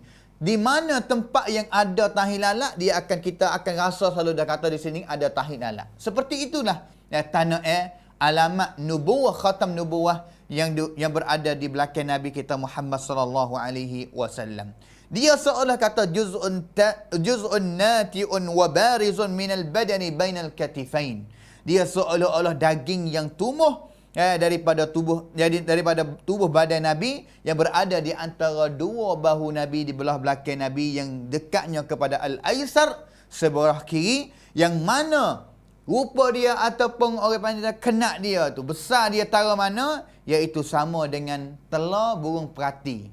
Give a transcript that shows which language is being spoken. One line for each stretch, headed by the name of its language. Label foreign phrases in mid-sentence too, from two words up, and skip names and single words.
Malay: Di mana tempat yang ada tahi lalat, kita akan rasa selalu dah kata di sini ada tahi lalat. Seperti itulah tanah alamat nubuwah, khatam nubuwah yang berada di belakang Nabi kita Muhammad
Arabic: صلى الله عليه وسلم.
Malay: Dia seolah kata
Arabic: جزء ناتئ وبارز من البدن بين الكتفين.
Malay: Dia seolah-olah daging yang tumbuh daripada tubuh badan Nabi yang berada di antara dua bahu Nabi di belah belakang Nabi yang dekatnya kepada al-aisar sebelah kiri, yang mana rupa dia ataupun orang panggil kenak dia tu besar dia tara mana, iaitu sama dengan telah burung perati.